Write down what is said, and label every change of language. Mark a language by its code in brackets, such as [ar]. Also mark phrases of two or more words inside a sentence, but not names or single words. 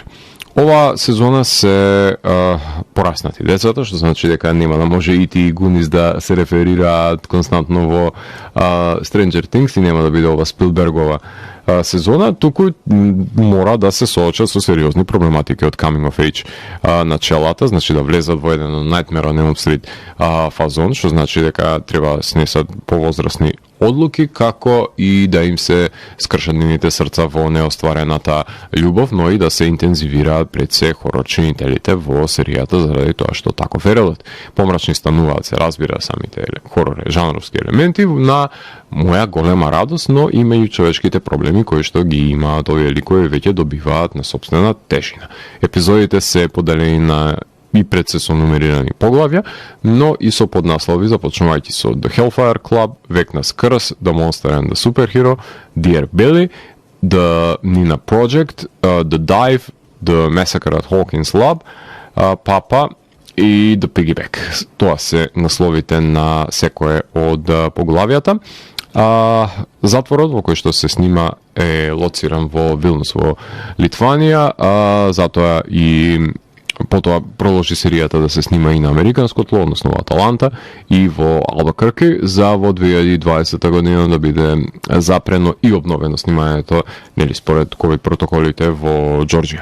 [mk] Ова сезона се пораснати децата, што значи дека нема да може и ти Гунис да се реферираат константно во Stranger Things и нема да биде ова Спилбергова сезона, туку мора да се соочат со сериозни проблематики од [en] coming of age [mk] началата, значи да влезат во еден Nightmare on Elm Street фазон, што значи дека треба да снесат повозрасни одлуки, како и да им се скршат нивните срца во неостварената љубов, но и да се интензивираат пред се хорор-чинителите во серијата заради тоа што таков е редот. Помрачни стануваат, се разбира, самите хорор жанровски елементи на моја голема радост, но има и човечките проблеми кои што ги имаат овие ликови веќе добиваат на собствена тежина. Епизодите се поделени на и пред се со нумерирани поглавја, но и со поднаслови започнувајќи со The Hellfire Club, Vecna's Curse, The Monster and the Superhero, Dear Billy, The Nina Project, The Dive, The Massacre at Hawkins Lab, Papa и The Piggyback. Тоа се насловите на секое од поглавјата. Затворот во кој што се снима е лоциран во Вилнус во Литванија, затоа и потоа продолжи серијата да се снима и на американско тло, односно во Аталанта и во Албакърки, за во 2020 година да биде запрено и обновено снимањето, нели според ковид протоколите во Џорџија.